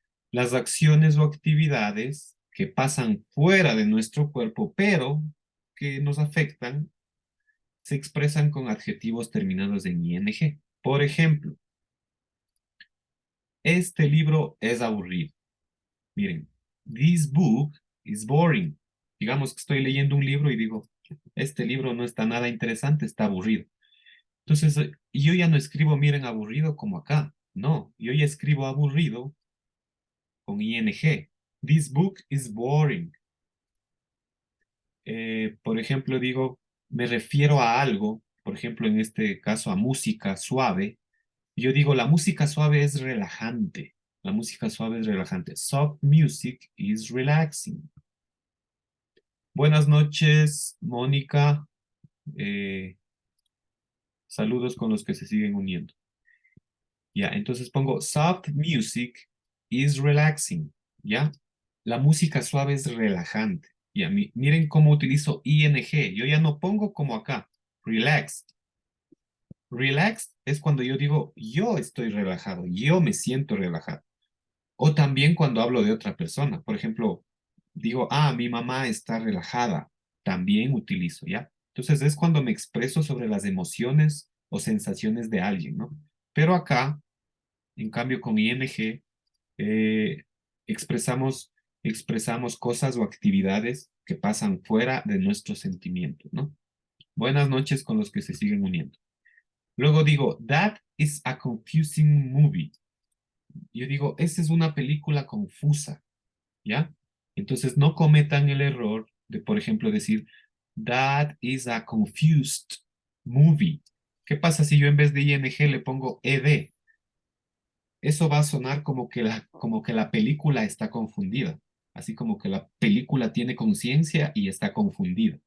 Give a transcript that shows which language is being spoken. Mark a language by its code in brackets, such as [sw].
[es] Las acciones o actividades que pasan fuera de nuestro cuerpo, pero que nos afectan, se expresan con adjetivos terminados en ing. Por ejemplo, este libro es aburrido. [en] Miren, this book is boring. [es] Digamos que estoy leyendo un libro y digo, este libro no está nada interesante, está aburrido. Entonces, yo ya no escribo, miren, aburrido como acá. No, yo ya escribo aburrido con ing. [en] This book is boring. [es] Por ejemplo, digo, me refiero a algo, por ejemplo, en este caso a música suave. Yo digo, la música suave es relajante. La música suave es relajante. [en] Soft music is relaxing. Buenas noches, Mónica. [es] Eh, saludos con los que se siguen uniendo. Ya, entonces pongo soft music is relaxing. Ya, la música suave es relajante. Ya, miren cómo utilizo ing. Yo ya no pongo como acá, relaxed. Relaxed es cuando yo digo, yo estoy relajado, yo me siento relajado. O también cuando hablo de otra persona. Por ejemplo, digo, mi mamá está relajada. También utilizo, ¿ya? Entonces es cuando me expreso sobre las emociones o sensaciones de alguien, ¿no? Pero acá, en cambio, con ing, eh, expresamos, expresamos cosas o actividades que pasan fuera de nuestros sentimientos, ¿no? Buenas noches con los que se siguen uniendo. [en] Luego digo, that is a confusing movie. [es] Yo digo, esa es una película confusa, ¿ya? Entonces no cometan el error de, por ejemplo, decir, that is a confused movie. ¿Qué pasa si yo en vez de ing le pongo ed? Eso va a sonar como que la película está confundida, así como que la película tiene conciencia y está confundida.